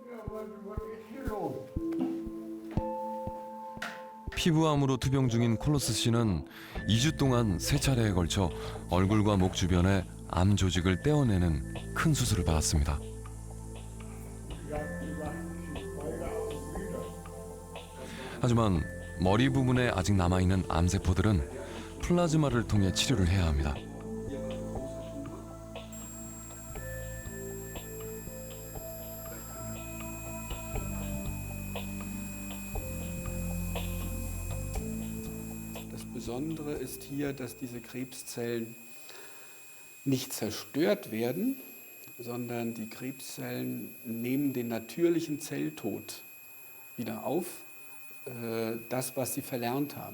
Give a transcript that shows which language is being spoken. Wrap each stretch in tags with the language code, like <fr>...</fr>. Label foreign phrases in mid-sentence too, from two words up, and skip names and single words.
<ko>피부암으로 투병 중인 콜로스 씨는 2주 동안 3차례에 걸쳐 얼굴과 목 주변에 암 조직을 떼어내는 큰 수술을 받았습니다. 하지만 머리 부분에 아직 남아있는 암세포들은 플라즈마를 통해 치료를 해야 합니다.</ko> <de>Das Besondere ist hier, dass diese Krebszellen nicht zerstört werden, sondern die Krebszellen nehmen den natürlichen Zelltod wieder auf, das, was sie verlernt haben.</de>